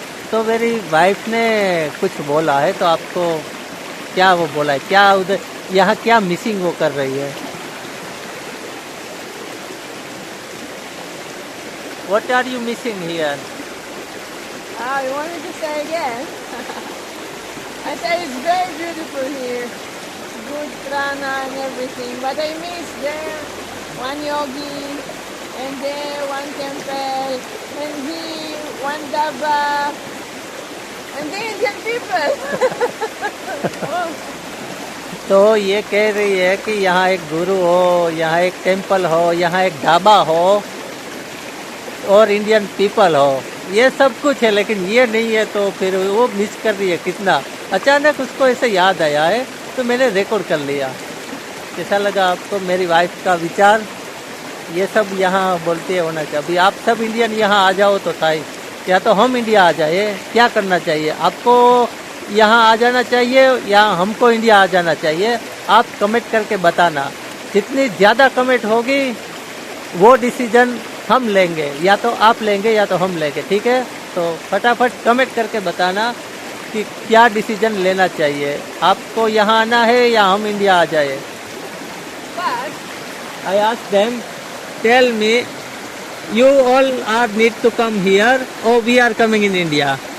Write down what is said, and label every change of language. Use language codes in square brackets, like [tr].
[hi] तो मेरी वाइफ ने कुछ बोला है, तो आपको क्या वो बोला है, क्या उधर यहाँ क्या मिसिंग वो कर रही है? [en] What are you missing here? You wanted to say again? I said it's very beautiful here. Good prana and everything. But I miss there one yogi, and there one temple, and here one daba, and the Indian people. Oh. [hi] तो ये कह रही है कि यहाँ एक गुरु हो, यहाँ एक टेम्पल हो, यहाँ एक ढाबा हो और इंडियन पीपल हो, ये सब कुछ है, लेकिन ये नहीं है। तो फिर वो मिस कर रही है कितना। अचानक उसको ऐसे याद आया है, तो मैंने रिकॉर्ड कर लिया। कैसा लगा आपको मेरी वाइफ का विचार? ये सब यहाँ बोलती है होना चाहिए। अभी आप सब इंडियन यहाँ आ जाओ तो था ही, या तो हम इंडिया आ जाए। क्या करना चाहिए आपको? यहाँ आ जाना चाहिए या हमको इंडिया आ जाना चाहिए? आप कमेंट करके बताना। जितनी ज़्यादा कमेंट होगी वो डिसीजन हम लेंगे, या तो आप लेंगे या तो हम लेंगे, ठीक है? तो फटाफट कमेंट करके बताना कि क्या डिसीजन लेना चाहिए, आपको यहाँ आना है या हम इंडिया आ जाए। [en] I ask them, tell me, you all are need to come here or we are coming in India?